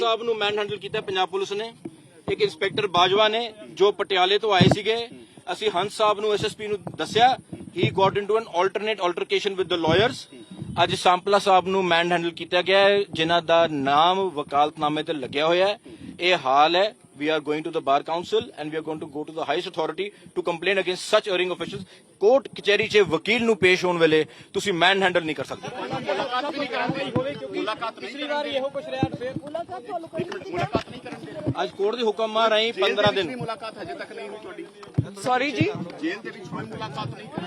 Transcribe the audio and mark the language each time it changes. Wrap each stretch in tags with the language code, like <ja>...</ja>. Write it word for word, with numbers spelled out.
<pa>ਸਾਹਿਬ ਨੂੰ ਮੈਨ ਹੈਂਡਲ ਕੀਤਾ ਪੰਜਾਬ ਪੁਲਿਸ ਨੇ। ਇੱਕ ਇੰਸਪੈਕਟਰ ਬਾਜਵਾ ਨੇ ਜੋ ਪਟਿਆਲੇ ਤੋਂ ਆਏ ਸੀਗੇ, ਅਸੀਂ ਹੰਸ ਸਾਹਿਬ ਨੂੰ ਐਸਐਸਪੀ ਨੂੰ ਦੱਸਿਆ,</pa> <en>He got into an alternate altercation with the lawyers.</en> <pa>ਅੱਜ ਸਾਂਪਲਾ ਸਾਹਿਬ ਨੂੰ ਮੈਨ ਹੈਂਡਲ ਕੀਤਾ ਗਿਆ ਹੈ, ਜਿਨ੍ਹਾਂ ਦਾ ਨਾਮ ਵਕਾਲਤਨਾਮੇ ਤੇ ਲੱਗਿਆ ਹੋਇਆ ਹੈ। ਇਹ ਹਾਲ ਹੈ।</pa> <en>we are going to the bar council and we are going to go to the highest authority to complain against such erring officials.</en> <pa>Court ਕਚਹਿਰੀ 'ਚ ਵਕੀਲ ਨੂੰ ਪੇਸ਼ ਹੋਣ ਵੇਲੇ ਤੁਸੀਂ ਮੈਨ ਹੈਂਡਲ ਨਹੀਂ ਕਰ ਸਕਦੇ। ਮੁਲਾਕਾਤ ਵੀ ਨਹੀਂ ਕਰਾਂਗੇ, ਮੁਲਾਕਾਤ ਨਹੀਂ ਕਰਾਂਗੇ, ਅੱਜ ਕੋਰਟ ਦੇ ਹੁਕਮਾਂ ਰਾਹੀਂ ਪੰਦਰਾਂ ਪੰਦਰਾਂ ਦਿਨ ਮੁਲਾਕਾਤ ਹਜੇ ਤੱਕ ਨਹੀਂ ਹੋਈ ਤੁਹਾਡੀ। ਸੌਰੀ ਜੀ, ਜੇਲ੍ਹ ਦੇ ਵਿੱਚ ਕੋਈ ਮੁਲਾਕਾਤ ਨਹੀਂ ਹੋਈ।</pa>